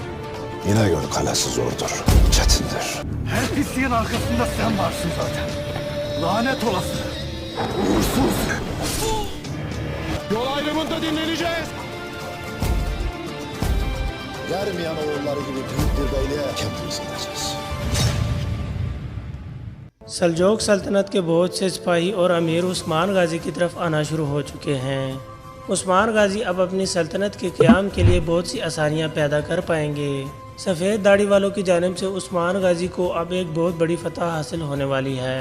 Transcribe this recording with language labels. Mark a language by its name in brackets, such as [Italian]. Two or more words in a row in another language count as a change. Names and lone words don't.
[Turkish] İnegöl kalesi zordur, çetindir. Her pisliğin arkasında sen varsın zaten. Lanet olası. Uğursuz. Yol ayrımında dinleneceğiz. Germiyan oğulları gibi büyük bir beyliğe kendimiz gideceğiz. [Hindi] सल्जोक सल्तनत के बहुत से सिपाही और अमीर उस्मान गाजी की तरफ आना शुरू हो चुके हैं। उस्मान गाजी अब अपनी सल्तनत के क़याम के लिए बहुत सी आसानियां पैदा कर पाएंगे। सफ़ेद दाढ़ी वालों की जानिब से उस्मान गाजी को अब एक बहुत बड़ी फतह हासिल होने वाली है।